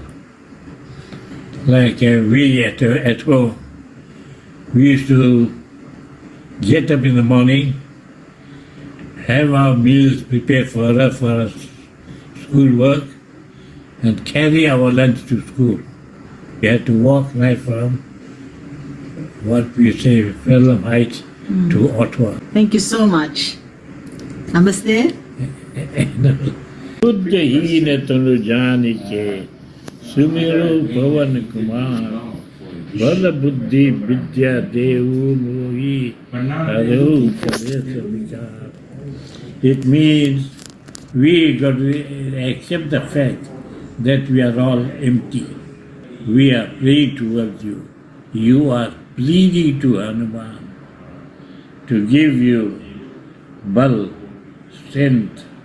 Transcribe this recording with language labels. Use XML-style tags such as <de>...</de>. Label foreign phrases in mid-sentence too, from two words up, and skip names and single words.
<en>Like we at home, we used to get up in the morning, have our meals prepared for us for our school work, and carry our lunch to school. We had to walk right from what we say, Pelham Heights to Ottawa. Thank you so much. Namaste.</en> <awa>बुद्ध हीन तनु जानिके सुमिरो भवन कुमार बल बुद्धि विद्या देहु मोहि हरहु कलेश विकार.</awa> <en>It means we got to accept the fact that we are all empty. We are praying towards you. You are pleading to Hanuman to give you bal, strength.</en>